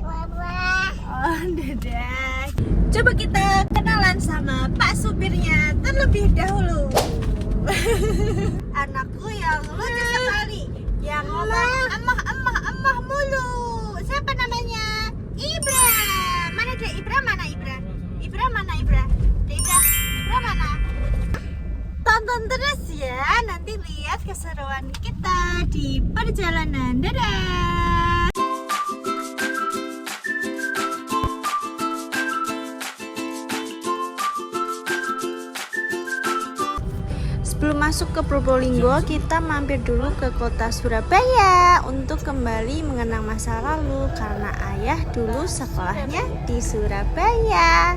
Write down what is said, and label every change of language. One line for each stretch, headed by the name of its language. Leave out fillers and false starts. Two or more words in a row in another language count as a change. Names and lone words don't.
Indonesian: Oh, dadah. Coba kita kenalan sama Pak supirnya terlebih dahulu. Anakku yang lucu sekali, yang ngomong emah mulu. Siapa namanya? Ibra. Mana Dek Ibra? Mana Ibra? Ibra mana Ibra? Dek Ibra, Ibra mana? Tonton terus ya, nanti lihat keseruan kita di perjalanan. Dadah. Sebelum masuk ke Probolinggo, kita mampir dulu ke kota Surabaya untuk kembali mengenang masa lalu karena ayah dulu sekolahnya di Surabaya.